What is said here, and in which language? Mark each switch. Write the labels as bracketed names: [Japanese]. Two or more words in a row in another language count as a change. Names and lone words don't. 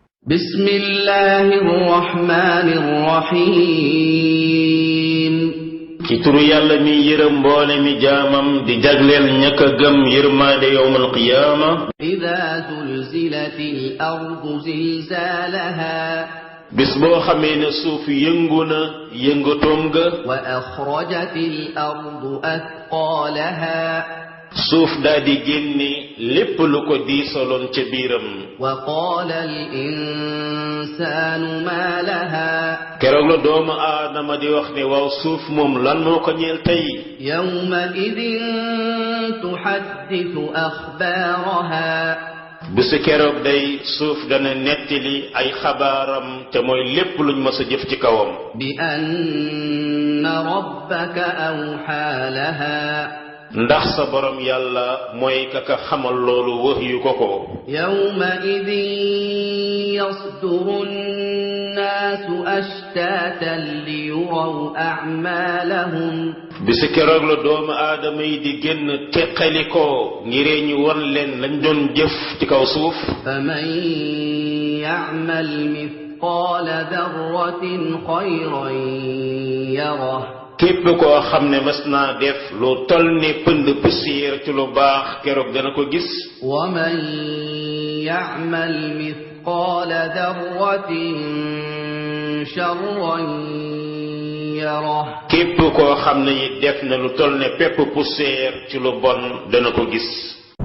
[Arabic] بسم الله الرحمن الرحيم [Wolof] ci turu yàlla mi yërëm mboole mi jaamam di jagleel ña ka gëm yërmaande [Arabic] يوم القيامة إذا زلزلت الأرض زلزالها [Wolof] bis boo xamee ne suuf yëngu na yëngatoom ga [Arabic] وأخرجت الأرض أثقالها [Wolof] suuf daa di génne lépp lu ko diisaloon ca biiram [Arabic] وقال الإنسان ما لها [Wolof] keroog la doomu aadama di wax ne waaw suuf moom lan moo ko ñeel tey [Arabic] يومئذ تحدث أخبارها [Wolof] bisu keroog day suuf dana nettali ay xabaaram te mooy lépp luñ mës a jëf ci kawam [Arabic] بأن ربك أوحى لها [Wolof] ndax sa borom yàlla mooy kaka xamal loolu wax yu ko ko [Arabic] يومئذ يصدر الناس أشتاتا ليروا أعمالهم [Wolof] bisu keroog la doomu aadama yi di génn teqali ko ngiree ñu won leen lañ doon jëf ci kaw suuf [Arabic] فمن يعمل مثقال ذرة خيرا يره [Wolof] képp koo xam ne mas naa def lu toll ne pënd poussière ci lu baax keroog dana ko gis [Arabic] ومن يعمل مثقال ذرة شرا يره [Wolof] képp koo xam ne it def na lu toll ne pepp poussière ci lu bon dana ko gis